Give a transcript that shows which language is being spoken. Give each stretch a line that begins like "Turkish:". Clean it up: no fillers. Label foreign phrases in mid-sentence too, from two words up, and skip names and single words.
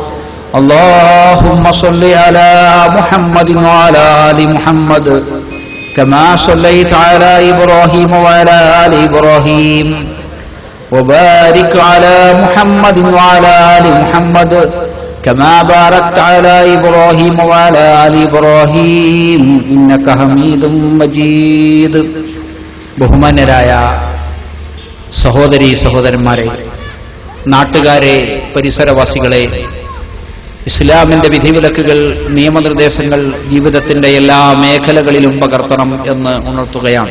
Arabic: اللهم صل على محمد وعلى آل محمد كما صليت على إبراهيم وعلى آل إبراهيم وبارك على محمد وعلى آل محمد كما باركت على إبراهيم وعلى آل إبراهيم إنك حميد مجيد.
Malayalam: ബഹുമാന്യരായ സഹോദരീ സഹോദരന്മാരെ, നാട്ടുകാരെ, പരിസരവാസികളെ, ഇസ്ലാമിന്റെ വിധിവിലക്കുകൾ, നിയമനിർദ്ദേശങ്ങൾ ജീവിതത്തിന്റെ എല്ലാ മേഖലകളിലും പകർത്തണം എന്ന് ഉണർത്തുകയാണ്.